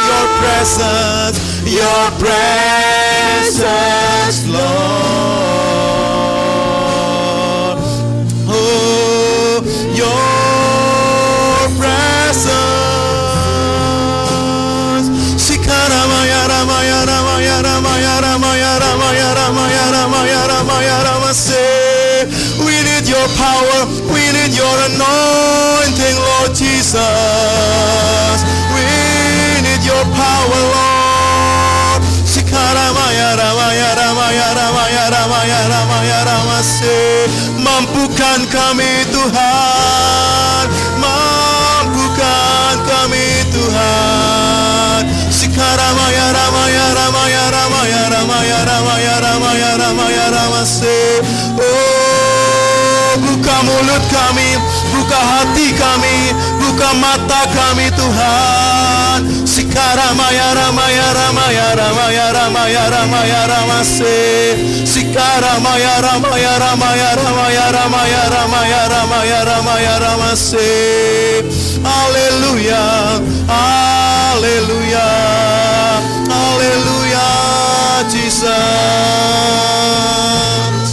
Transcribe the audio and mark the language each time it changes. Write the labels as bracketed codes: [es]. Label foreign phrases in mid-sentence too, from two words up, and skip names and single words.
[en] Your presence, Lord. Oh, your presence. Sikaramaya ramaya ramaya ramaya ramaya ramaya ramaya ramaya ramaya ramase. We need your power, we need your anointing, Lord Jesus. We need your power, Lord. Sikaramaya ramaya ramaya ramaya ramaya ramaya ramase. [id] Mampukan kami Tuhan, mampukan kami Tuhan. Sikaramaya ramaya ramaya ramaya ramaya ramaya ramaya ramaya ramase. Oh, buka mulut kami, buka hati kami, buka mata kami Tuhan. Sikaramaya ramaya ramaya ramaya ramaya ramaya ramase. Sikaramaya ramaya ramaya ramaya ramaya ramaya ramaya ramaya ramase. Haleluya, haleluya, haleluya, Jesus.